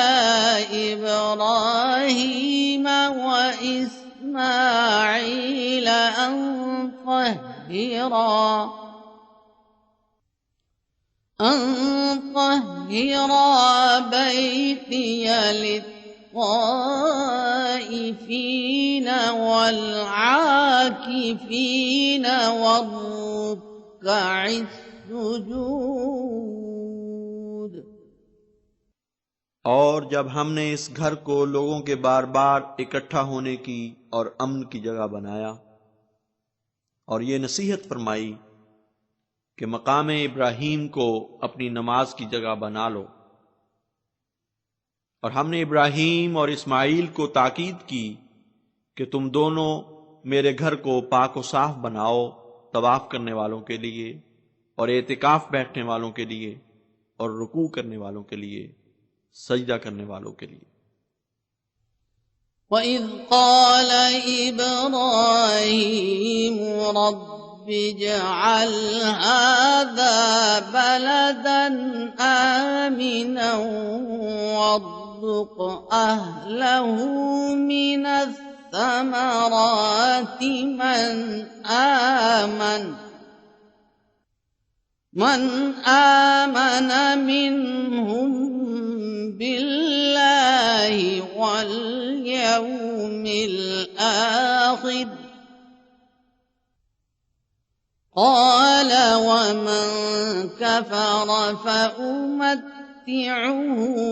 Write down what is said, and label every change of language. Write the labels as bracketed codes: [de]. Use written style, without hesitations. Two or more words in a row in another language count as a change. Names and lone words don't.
[ar] إبراهيم وإسماعيل أن طهرا بيتي للطائفين والعاكفين والركع السجود. [ur] اور جب ہم نے اس گھر کو لوگوں کے بار بار اکٹھا ہونے کی اور امن کی جگہ بنایا، اور یہ نصیحت فرمائی کہ مقام ابراہیم کو اپنی نماز کی جگہ بنا لو, اور ہم نے ابراہیم اور اسماعیل کو تاکید کی کہ تم دونوں میرے گھر کو پاک اور صاف بناؤ، طواف کرنے والوں کے لیے اور اعتکاف بیٹھنے والوں کے لیے اور رکوع کرنے والوں کے لیے، سجدہ کرنے والوں کے لیے. [ar] وإذ قال إبراهيم رب اجعل هذا بلدا آمنا وارزق أهله من الثمرات من آمن منهم بالله واليوم الآخر قال ومن كفر فأمتعه